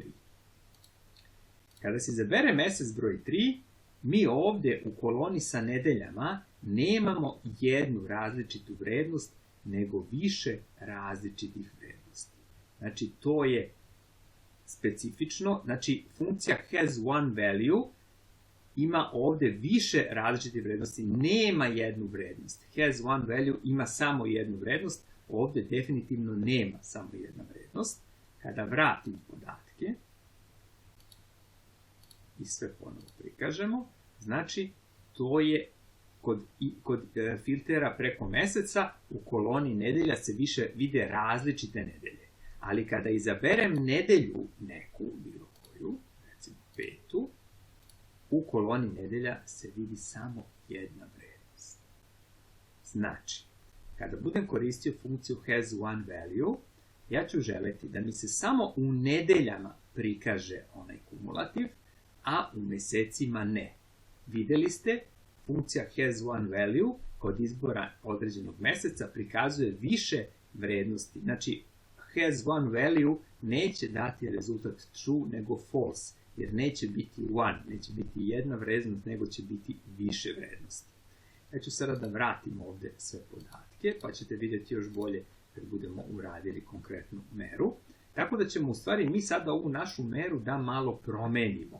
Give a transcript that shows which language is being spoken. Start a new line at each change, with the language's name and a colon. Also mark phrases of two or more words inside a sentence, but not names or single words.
Serbian: Kada se izabere mesec broj 3, mi ovdje u koloni sa nedeljama nemamo jednu različitu vrednost, nego više različitih vrednosti. Znači, to je specifično. Znači, funkcija has one value ima ovdje više različitih vrednosti, nema jednu vrednost. Has one value ima samo jednu vrednost, ovdje definitivno nema samo jedna vrednost. Kada vratim podatke i sve ponovo prikažemo, znači to je kod filtera preko meseca u koloni nedelja se više vide različite nedelje. Ali kada izaberem nedelju neku, bilo koju, recimo 5, u koloni nedelja se vidi samo jedna vrednost. Znači, kada budem koristio funkciju has one value, ja ću želeti da mi se samo u nedeljama prikaže onaj kumulativ, a u mesecima ne. Videli ste, funkcija has one value kod izbora određenog meseca prikazuje više vrednosti. Znači, has one value neće dati rezultat true nego false, jer neće biti one, neće biti jedna vrednost, nego će biti više vrednosti. Ja ću sada da vratim ovdje sve podatke, pa ćete vidjeti još bolje kad budemo uradili konkretnu meru. Tako da ćemo u stvari mi sada ovu našu meru da malo promenimo.